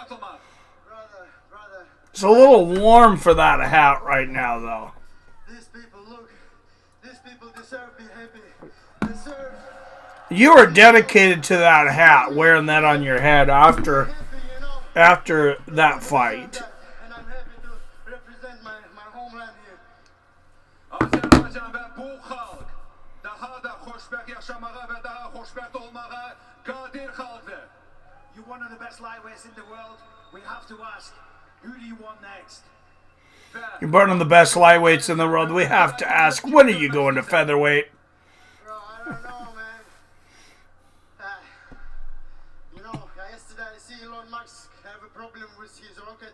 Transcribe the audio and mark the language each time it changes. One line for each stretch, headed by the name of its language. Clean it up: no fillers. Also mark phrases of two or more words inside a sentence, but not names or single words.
English: It's a little warm for that hat right now, though. These people deserve to be happy. You are dedicated to that hat, wearing that on your head after that fight. And I'm happy to represent my homeland here.
Azerbaijani: Azərbaycan və bu xalq daha da xoşbəxt yaşamağa və daha xoşbəxt olmağa qadir xalqdır.
English: You're one of the best lightweights in the world. We have to ask, who do you want next? You're one of the best lightweights in the world. We have to ask, when are you going to featherweight? Bro, I don't know, man. Yesterday I see Elon Musk have a problem with his rocket.